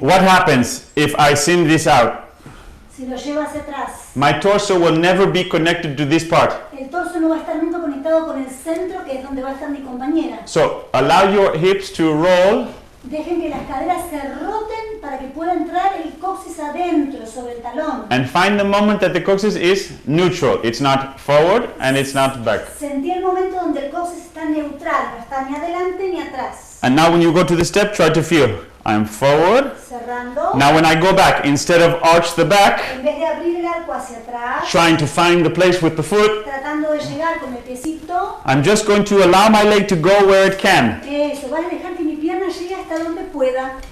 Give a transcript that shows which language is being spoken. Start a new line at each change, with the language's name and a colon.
English: What happens if I send this out?
Spanish: Si lo llevo hacia atrás.
English: My torso will never be connected to this part.
Spanish: El torso no va a estar nunca conectado con el centro, que es donde va a estar mi compañera.
English: So allow your hips to roll.
Spanish: Dejen que las caderas se roten para que pueda entrar el coxis adentro sobre el talón.
English: And find the moment that the coccyx is neutral. It's not forward and it's not back.
Spanish: Sentí el momento donde el coxis está neutral, no está ni adelante ni atrás.
English: And now when you go to the step, try to feel. I'm forward.
Spanish: Cerrando.
English: Now when I go back, instead of arch the back,
Spanish: En vez de abrir el arco hacia atrás,
English: trying to find the place with the foot,
Spanish: tratando de llegar con el piecito,
English: I'm just going to allow my leg to go where it can.
Spanish: eso, van a dejar que mi pierna llegue hasta donde pueda.